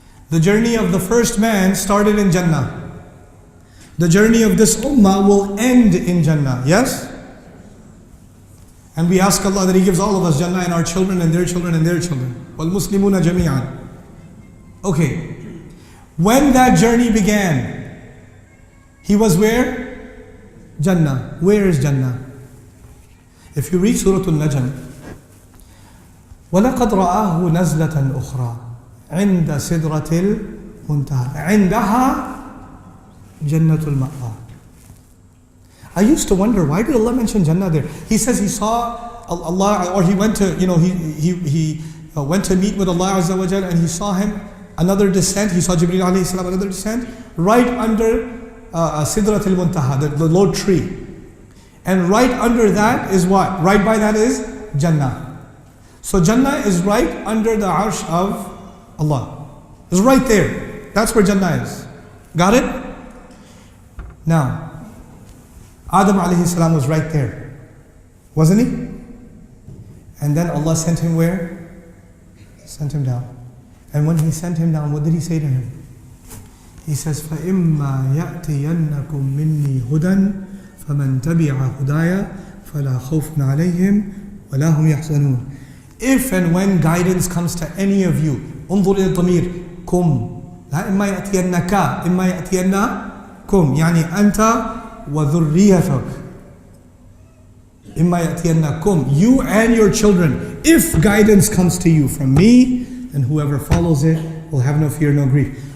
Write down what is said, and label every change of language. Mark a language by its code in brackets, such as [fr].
[en] The journey of the first man started in Jannah. The journey of this ummah will end in Jannah, yes? And we ask Allah that He gives all of us Jannah and our children and their children and their children. [ar] وَالْمُسْلِمُونَ جَمِيعًا. Okay. [en] When that journey began, he was where? Jannah. Where is Jannah? If you read Surah Al-Najm, [ar] وَلَقَدْ رَآهُ نَزْلَةً أُخْرَى عِنْدَ سِدْرَةِ الْمُنْتَهَى عِنْدَهَا جَنَّةُ الْمَأْوَى. [en] I used to wonder, why did Allah mention Jannah there? He says he saw Allah, or he went to, he went to meet with Allah Azza wa Jal, and he saw him, another descent, he saw Jibreel alayhi salam, another descent, right under Sidrat al-Muntaha, the low tree. And right under that is what? Right by that is Jannah. So Jannah is right under the arsh of Allah. It's right there. That's where Jannah is. Got it? Now, Adam alayhi salam was right there, wasn't he? And then Allah sent him where? Sent him down. And when He sent him down, what did He say to him? He says, [ar] فَإِمَّا يَأْتِيَنَّكُم مِّنِّي هُدًى فَمَنْ تَبِعَ هُدَايَ فَلَا خَوْفٌ عَلَيْهِمْ وَلَا هُمْ يَحْزَنُونَ. [en] If and when guidance comes to any of you, [ar] انظر إلى الضمير كم لا إما يأتينك إما يأتينكم [en] يعني أنت وذريتك إما يأتينكم, you and your children, if guidance comes to you from me, and whoever follows it will have no fear, no grief.